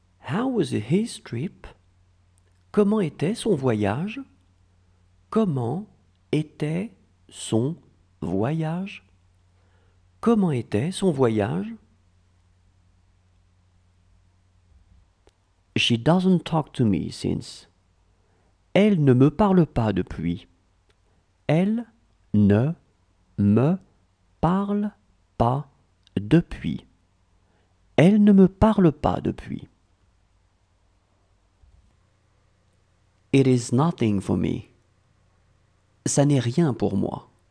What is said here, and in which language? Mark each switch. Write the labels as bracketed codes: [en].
[en] How was his trip? [fr] Comment était son voyage? Comment était son voyage? Comment était son voyage? [en] She doesn't talk to me since. [fr] Elle ne me parle pas depuis. Elle ne me parle pas depuis. Elle ne me parle pas depuis. [en] It is nothing for me. [fr] Ça n'est rien pour moi.